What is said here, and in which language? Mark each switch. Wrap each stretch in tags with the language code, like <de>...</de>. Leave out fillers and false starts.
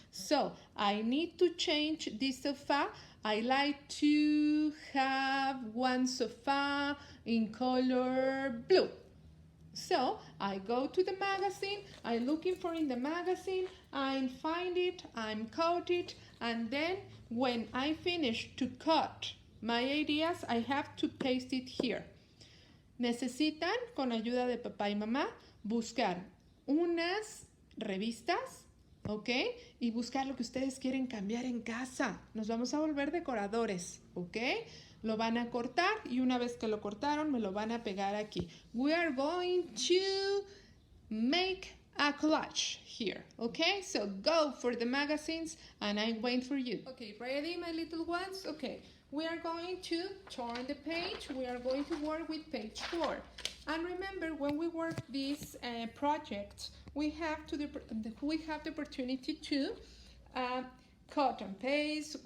<en>So I need to change this sofa. I like to have one sofa in color blue. So I go to the magazine, I'm looking for in the magazine, I find it, I'm cut it, and then when I finish to cut my ideas, I have to paste it here.</en> <es>Necesitan, con ayuda de papá y mamá, buscar unas revistas, ¿ok? Y buscar lo que ustedes quieren cambiar en casa. Nos vamos a volver decoradores, ¿ok? Lo van a cortar y una vez que lo cortaron, me lo van a pegar aquí.</es> <en>We are going to make a collage here, okay? So go for the magazines and I'm waiting for you. Okay, ready, my little ones? Okay, we are going to turn the page. We are going to work with page 4. And remember, when we work this project, we have the opportunity to cut and paste.</en>